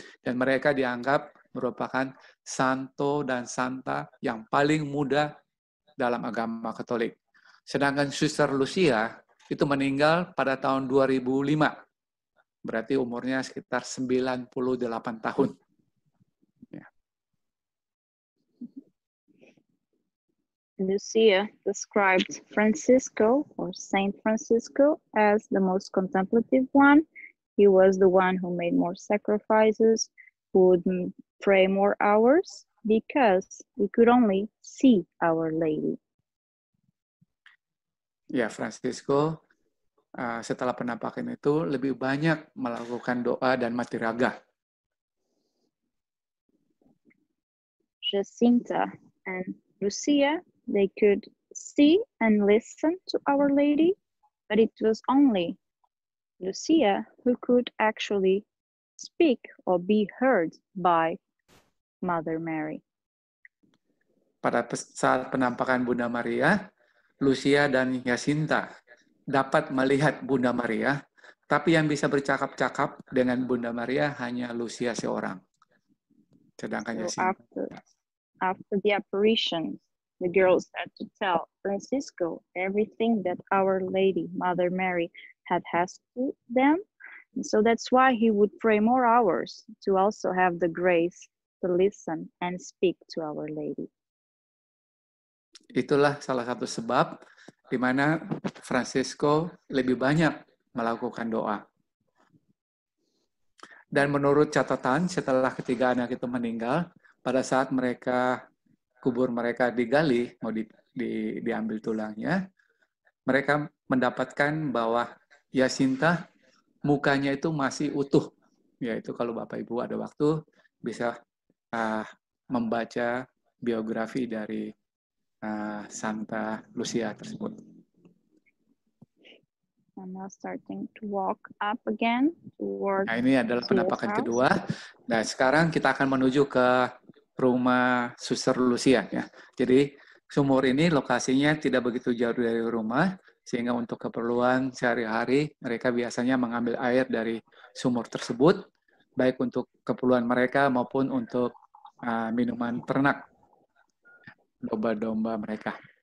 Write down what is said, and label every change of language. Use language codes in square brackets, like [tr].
[id] Dan mereka dianggap merupakan santo dan santa yang paling muda dalam agama Katolik. Sedangkan Suster Lucia itu meninggal pada tahun 2005. Berarti umurnya sekitar 98 tahun. Ya. [en] Lucia described Francisco or Saint Francisco as the most contemplative one He was the one who made more sacrifices, who would pray more hours, because we could only see Our Lady. [id] Ya, Francisco setelah penampakan itu lebih banyak melakukan doa dan mati raga. [en] Jacinta and Lucia, they could see and listen to Our Lady, but it was only Lucia who could actually speak or be heard by Mother Mary. [id] Pada saat penampakan Bunda Maria, Lucia dan Jacinta dapat melihat Bunda Maria, tapi yang bisa bercakap-cakap dengan Bunda Maria hanya Lucia seorang. Sedangkan Jacinta. [en] after the apparition, the girls had to tell Francisco everything that Our Lady, Mother Mary, had asked them. And so that's why he would pray more hours to also have the grace to listen and speak to Our Lady. [id] Itulah salah satu sebab di mana Francisco lebih banyak melakukan doa. Dan menurut catatan, setelah ketiga anak itu meninggal, pada saat kubur mereka digali, mau diambil tulangnya, mereka mendapatkan bahwa Jacinta mukanya itu masih utuh. Yaitu kalau Bapak Ibu ada waktu, bisa membaca biografi dari Santa Lucia tersebut. [en] I'm now starting to walk up again towards [id] Nah, ini adalah penampakan kedua. Nah, sekarang kita akan menuju ke rumah Suster Lucia ya. Jadi sumur ini lokasinya tidak begitu jauh dari rumah, sehingga untuk keperluan sehari-hari mereka biasanya mengambil air dari sumur tersebut, baik untuk keperluan mereka maupun untuk minuman ternak domba-domba mereka.